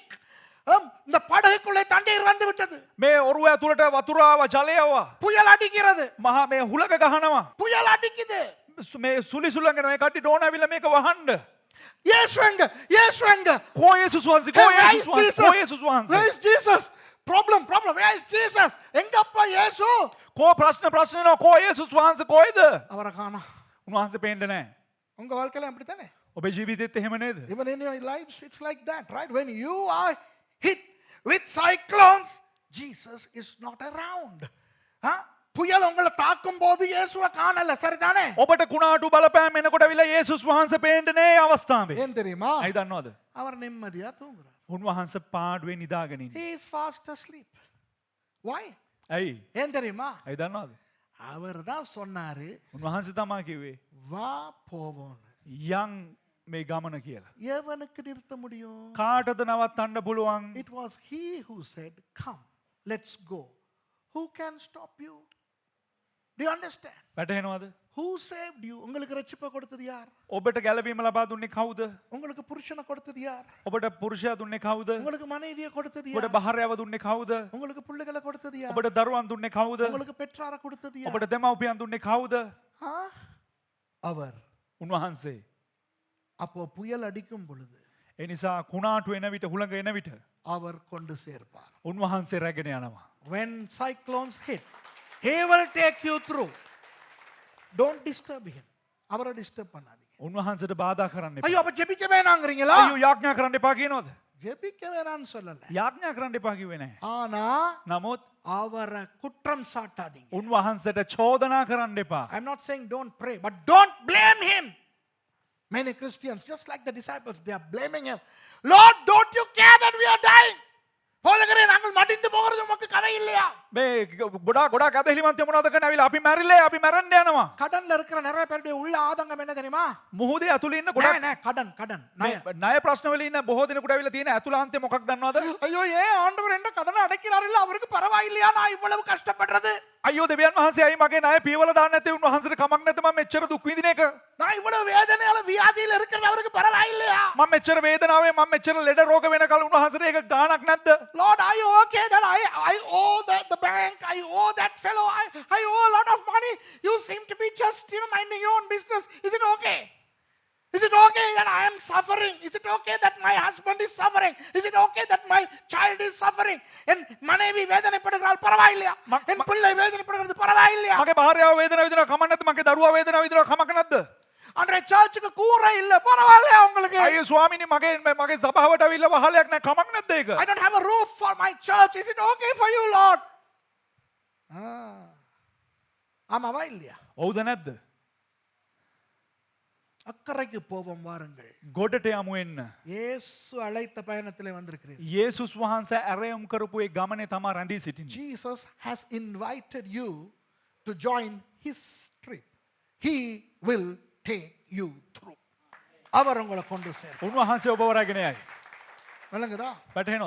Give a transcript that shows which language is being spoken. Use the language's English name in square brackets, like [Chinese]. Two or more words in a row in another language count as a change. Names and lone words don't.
[Tamil] இந்த படகுக்குள்ளே தண்ணீர் வந்து விட்டது. [Sinhala] මේ ඔරුව ඇතුළට වතුර ආවා, ජලය ආවා. [Tamil] புயல் அடிக்கிறது. [Sinhala] මහා මේ හුලක ගහනවා. [Tamil] புயல் அடிக்குது. [Sinhala] මේ සුලි සුලංගන මේ කට්ටිය ඩෝන ඇවිල්ලා මේක වහන්න. [Tamil] இயேசு எங்க? இயேசு எங்க? [Sinhala] කෝ යේසුස් වහන්සේ, කෝ යේසුස් වහන්සේ, කෝ යේසුස් වහන්සේ. [English] Where is Jesus? Problem. Where is Jesus? [Tamil] எங்கப்பா இயேசு? [Sinhala] කෝ ප්‍රශ්න නෝ කෝ යේසුස් වහන්සේ කොයිද? [Tamil] அவரை காணோம். [Sinhala] උන්වහන්සේ පේන්නේ නැහැ. [Tamil] உங்க வாழ்க்கையில அப்படித்தானே? [Sinhala] ඔබේ ජීවිතෙත් එහෙම නේද? [English] Even in your lives it's like that, right? When you are hit with cyclones, Jesus is not around. [Tamil] புயல் உங்களை தாக்கும் போது இயேசுவை காணல, சரிதானே? [Sinhala] ඔබට කුණාටු බලපෑම් එනකොට ඇවිල්ලා යේසුස් වහන්සේ පේන්නේ නැහැ අවස්ථාවේ. [Tamil] ஏன் தெரியுமா? [Sinhala] ඇයි දන්නවද? [Tamil] அவர் நிம்மதியா தூங்குறார். [Sinhala] උන්වහන්සේ පාඩුවේ නිදාගෙන ඉන්නේ. [English] He is fast asleep. Why? [Sinhala] ඇයි? [Tamil] ஏன் தெரியுமா? [Sinhala] ඇයි දන්නවද? [Tamil] அவர் தான் சொன்னாரு, [Sinhala] උන්වහන්සේ තමයි කිව්වේ [Tamil] வா போவோம். [Sinhala] යන් මේ ගමන කියලා. [Tamil] எவனுக்கு நிறுத்த முடியும்? [Sinhala] කාටද නවත්තන්න පුළුවන්? [English] It was he who said, come, let's go. Who can stop you? Do you understand? [Sinhala] වැටහෙනවද? [English] Who saved you? [Tamil] உங்களுக்கு ரட்சிப்பை கொடுத்தது யார்? [Sinhala] ඔබට ගැලවීම ලබා දුන්නේ කවුද? [Tamil] உங்களுக்கு புருஷனை கொடுத்தது யார்? [Sinhala] ඔබට පුරුෂයා දුන්නේ කවුද? [Tamil] உங்களுக்கு மனைவியை கொடுத்தது [Sinhala] ඔබට [Tamil] யார்? [Sinhala] භාර්යාව දුන්නේ කවුද? [Tamil] உங்களுக்கு பிள்ளைகளை கொடுத்தது யார்? [Sinhala] ඔබට දරුවන් දුන්නේ කවුද? [Tamil] உங்களுக்கு பெற்றாரை கொடுத்தது யார்? [Sinhala] ඔබට දෙමව්පියන් දුන්නේ කවුද? [Tamil] அவர். [Sinhala] උන්වහන්සේ. [Tamil] அப்போ புயல் அடிக்கும் பொழுது [Sinhala] ඒ නිසා කුණාටු එන විට හුළඟ එන විට [Tamil] அவர் கொண்டு சேர்ப்பார். [Sinhala] උන්වහන්සේ රැගෙන යනවා. [English] When cyclones hit, he will take you through. Don't disturb him. [Tamil] அவரை டிஸ்டர்ப் பண்ணாதீங்க. [Sinhala] උන්වහන්සේට බාධා කරන්න එපා. [Tamil] ஐயோ அப்ப ஜெபிக்க வேணாங்கிறீங்களா? [Sinhala] අයියෝ යාඥා කරන්න එපා කියනවද? [Tamil] ஜெபிக்க வேணான்னு சொல்லல. [Sinhala] යාඥා කරන්න එපා කිව්වේ නැහැ. [Tamil] ஆனா [Sinhala] නමුත් [Tamil] அவரை குற்றம் சாட்டாதீங்க. [Sinhala] උන්වහන්සේට චෝදනා කරන්න එපා. [English] I'm not saying don't pray, but don't blame him. Many Christians, just like the disciples, they are blaming him. Lord, don't you care that we are dying? [Tamil] போலகரே நாங்கள் மடிந்து போகிறது உமக்கு கவலை இல்லையா? [Sinhala] මේ ගොඩාක් අදහිලිමන්තය මොනවද කරන්නේ? ඇවිල්ලා අපි මැරිල්ලේ අපි මැරෙන්න යනවා. [Tamil] கடன்ல இருக்கிற நிறைய பேருடைய உள்ள ஆதங்கம் என்ன தெரியுமா? [Sinhala] මුහුදේ ඇතුළේ ඉන්න නෑ ගොඩාක් නෑ கடன் මේ ණය ප්‍රශ්න වල ඉන්න බොහෝ දෙනෙකුට ඇවිල්ලා තියෙන ඇතුළාන්තය මොකක්ද දන්නවද? [Tamil] ஐயோ ஏன் ஆண்டவர் என்ன கடனை அடைக்கிறாரு இல்ல அவருக்கு பரவாயில்லையா நான் இவ்வளவு கஷ்டப்படுறது? [Sinhala] අයියෝ දෙවියන් වහන්සේ අයි මගේ ණය පියවල දාන්න නැති උන්වහන්සේට කමක් නැද්ද මම මෙච්චර දුක් විඳින එක? [Tamil] நான் இவ்வளவு வேதனையால வியாதியில இருக்கிறது அவருக்கு பரவாயில்லையா? [Sinhala] මම මෙච්චර වේදනාවේ මම මෙච්චර ලෙඩ රෝග වෙනකල් උන්වහන්සේට ඒක ගාණක් නැද්ද? [English] Lord, are you okay that I owe the bank, I owe that fellow, I owe a lot of money. You seem to be just, minding your own business. Is it okay? Is it okay that I am suffering? Is it okay that my husband is suffering? Is it okay that my child is suffering? [Tamil] என் மனைவி வேதனைப்படுகிறாள் பரவாயில்லையா? என் பிள்ளை வேதனைப்படுகிறது பரவாயில்லையா? [Sinhala] මගේ භාර්යාව වේදනාව විඳිනවා කමක් නැද්ද? මගේ දරුවා වේදනාව විඳිනවා කමක් නැද්ද? [Tamil] அன்றைய சர்ச்சுக்கு கூரை இல்ல பரவாயில்லையா உங்களுக்கு? [Sinhala] අයියෝ ස්වාමීනි මගේ සභාවට අවිල්ලා වහලයක් නැහැ කමක් නැද්ද ඒක? [English] I don't have a roof for my church. Is it okay for you, Lord? [Tamil] ஆமாவா இல்லையா? [Sinhala] ඔව්ද නැද්ද? [Tamil] அக்கறைக்கு போவோம் வாருங்கள். [Sinhala] ගොඩට යමු එන්න. [Tamil] இயேசு அழைத்த பயணத்திலே வந்திருக்கிறீர்கள். [Sinhala] යේසුස් වහන්සේ ඇරයුම් කරපු ඒ ගමනේ තමා රැඳී සිටින්නේ. [English] Jesus has invited you to join his trip. He will take you through. [Tamil] அவர் உங்களை கொண்டு சேரும். [Sinhala] උන්වහන්සේ ඔබව රැගෙන යයි. [Tamil] விளங்குதா? [Sinhala] වැටහෙනවද?